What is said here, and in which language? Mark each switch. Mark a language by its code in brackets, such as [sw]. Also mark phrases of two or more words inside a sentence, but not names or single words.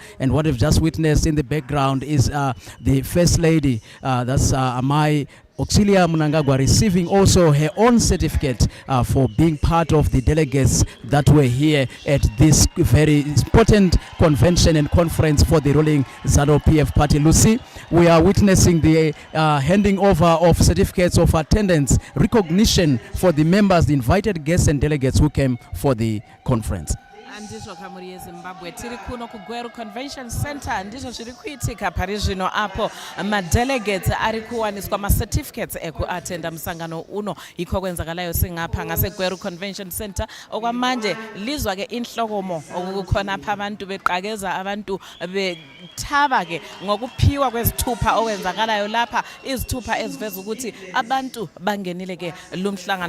[en] And what we've just witnessed in the background is the First Lady, that's Amai Auxilia Mnangagwa, receiving also her own certificate for being part of the delegates that were here at this very important convention and conference for the ruling Zanu Pf party. Lucy, we are witnessing the handing over of certificates of attendance, recognition for the members, the invited guests and delegates who came for the conference. [sn] Ndizvo kamuri yeZimbabwe tiri kuno kuGweru Convention Center, ndizvo zviri kuitika pari zvino apo madelegates ari kuwaniswa macertificates ekuatenda musangano uno iko [nd] kwenzakalayo singapha ngaseGweru Convention Center. Okwamanje lizwa ke inhlokomo okukhona pha abantu beqakeza, abantu bethaba ke ngokuphiwa kwezithupha okwenzakalayo lapha, izithupha eziveza ukuthi abantu bangenile ke lumhlangano.